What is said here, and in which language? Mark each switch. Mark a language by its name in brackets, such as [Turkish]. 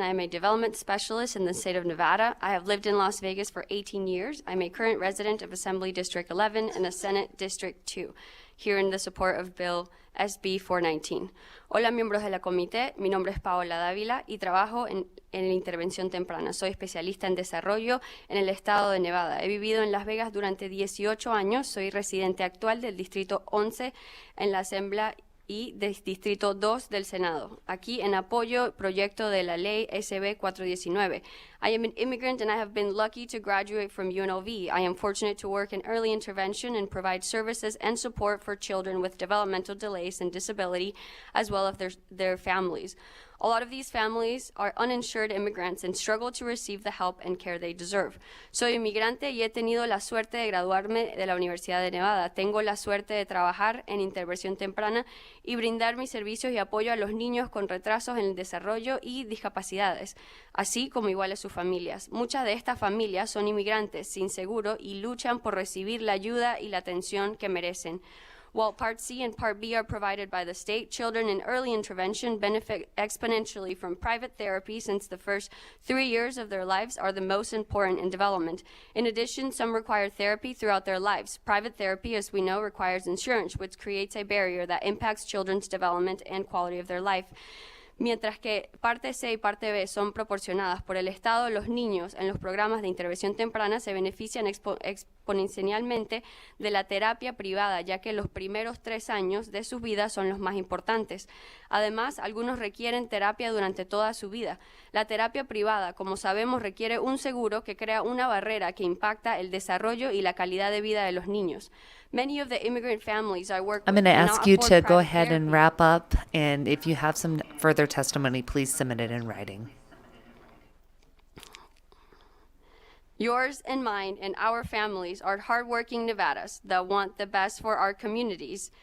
[English] I'm a development specialist in the state of Nevada. I have lived in Las Vegas for 18 years. I'm a current resident of Assembly District 11 and a Senate District 2, here in the support of Bill SB 419. [Spanish] Hola, miembros de la comité. Mi nombre es Paola Dávila y trabajo en la intervención temprana. Soy especialista en desarrollo en el estado de Nevada. He vivido en Las Vegas durante 18 años. Soy residente actual del Distrito 11 en la Asamblea y del Distrito 2 del Senado. Aquí en apoyo proyecto de la ley SB 419. [English] I am an immigrant and I have been lucky to graduate from UNLV. I am fortunate to work in early intervention and provide services and support for children with developmental delays and disability, as well as their families. A lot of these families are uninsured immigrants and struggle to receive the help and care they deserve. [Spanish] Soy inmigrante y he tenido la suerte de graduarme de la Universidad de Nevada. Tengo la suerte de trabajar en intervención temprana y brindar mis servicios y apoyo a los niños con retrasos en el desarrollo y discapacidades, así como igual a sus familias. Muchas de estas familias son inmigrantes sin seguro y luchan por recibir la ayuda y la atención que merecen. [English] While Part C and Part B are provided by the state, children in early intervention benefit exponentially from private therapy since the first 3 years of their lives are the most important in development. In addition, some require therapy throughout their lives. Private therapy, as we know, requires insurance, which creates a barrier that impacts children's development and quality of their life. [Spanish] Mientras que parte C y parte B son proporcionadas por el Estado, los niños en los programas de intervención temprana se benefician exponencialmente de la terapia privada, ya que los primeros 3 años de su vida son los más importantes. Además, algunos requieren terapia durante toda su vida. La terapia privada, como sabemos, requiere un seguro que crea una barrera que impacta el desarrollo y la calidad de vida de los niños. [English] Many of the immigrant families I work with I'm going to cannot ask you afford to go private ahead and therapy. wrap up, and if you have some further testimony, please submit it in writing. Yours and mine and our families are hardworking Nevadas that want the best for our communities.